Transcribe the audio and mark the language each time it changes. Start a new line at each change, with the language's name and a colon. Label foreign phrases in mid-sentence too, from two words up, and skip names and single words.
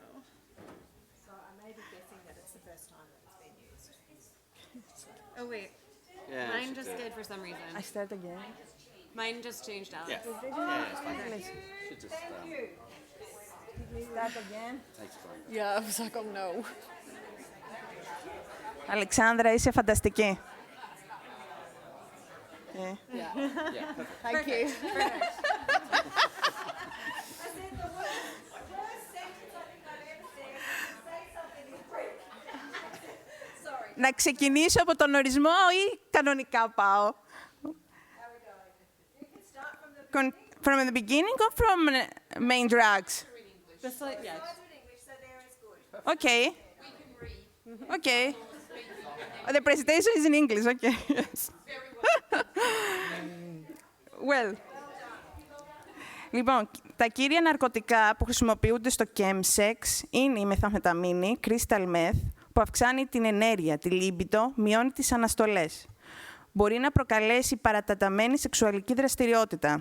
English: So I may be guessing that it's the first time that it's been used. Oh, wait. Yeah, Mine just did for some reason. I start again. Mine just changed out. Yeah. Yeah, it's fine. English. Should just Thank you. Start again. take time. Yeah, I was like, oh no.
Greek: Αλεξάνδρα, είσαι φανταστική.
English: Yeah, perfect. Thank you. I said the worst sentence I think I've ever said. Say something in Greek. Sorry.
Greek: Να ξεκινήσω από τον ορισμό ή κανονικά πάω?
English: How are we going? You can start from the From the beginning or from main drugs? Just like, yeah. Start in English, so there is good. Okay. Okay. Oh, the presentation is in English. Okay. Yes. Well.
Greek: Λοιπόν, τα κύρια ναρκωτικά που χρησιμοποιούνται στο Chemsex είναι η μεθαμφεταμίνη,
English: crystal meth,
Greek: που αυξάνει την ενέργεια, τη λίμπιτο, μειώνει τις αναστολές. Μπορεί να προκαλέσει παρατεταμένη σεξουαλική δραστηριότητα.